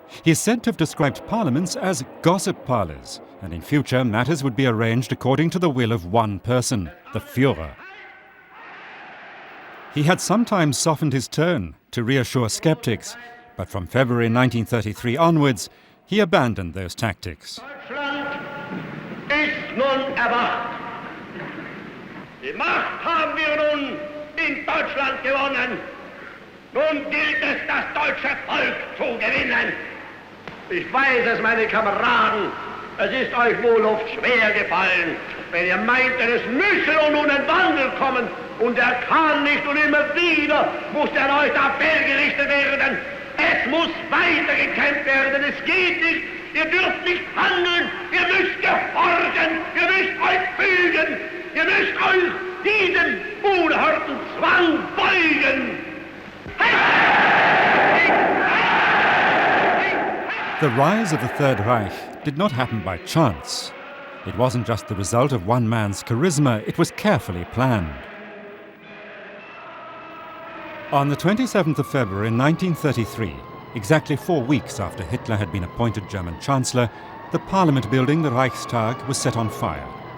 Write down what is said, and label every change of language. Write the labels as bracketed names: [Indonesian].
[English] He is said to have described parliaments as gossip parlours, and in future matters would be arranged according to the will of one person, the Führer. He had sometimes softened his tone to reassure skeptics, but from February 1933 onwards, he abandoned those tactics. [German] Deutschland ist nun erwacht. Die Macht haben wir nun in Deutschland gewonnen. Nun gilt es, das deutsche Volk zu gewinnen. Ich weiß es, meine Kameraden, es ist euch wohl oft schwer gefallen, wenn ihr meintet, es müsse nun ein Wandel kommen und er kann nicht und immer wieder muss erneut Appell gerichtet werden. Es muss weitergekämpft werden, es geht nicht, ihr dürft nicht handeln, ihr müsst gehorchen, ihr müsst euch fügen, ihr müsst euch diesem unerhörten Zwang beugen. [English] The rise of the Third Reich did not happen by chance. It wasn't just the result of one man's charisma, it was carefully planned. On the 27th of February 1933, exactly 4 weeks after Hitler had been appointed German Chancellor, the parliament building, the Reichstag, was set on fire.